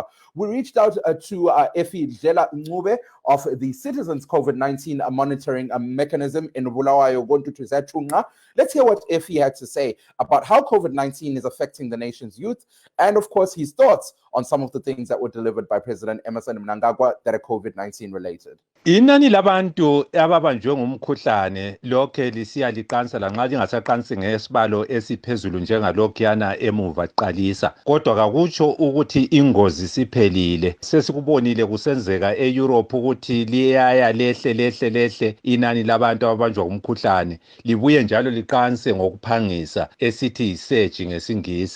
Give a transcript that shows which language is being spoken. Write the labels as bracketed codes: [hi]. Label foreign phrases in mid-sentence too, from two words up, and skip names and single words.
[en] We reached out to Effie Dlela Ncube of the Citizens COVID-19 Monitoring Mechanism in Bulawayo. Let's hear what Effie had to say about how COVID-19 is affecting the nation's youth, and of course his thoughts on some of the things that were delivered by President Emmerson Mnangagwa that are COVID-19 related. [nd] Inani labantu ababanjwe ngumkhuhlane lokhe lisiya liqansa lanxa lingasaqansi ngesibalo esiphezulu njengalokhuyana emuva qalisa, kodwa kakutsho ukuthi ingozi siphelile. Sesikubonile kusenzeka eEurope ukuthi liyaya lehle inani labantu ababanjwa ngumkhuhlane, libuye njalo liqanse ngokuphangisa esithi surge ngesingisi.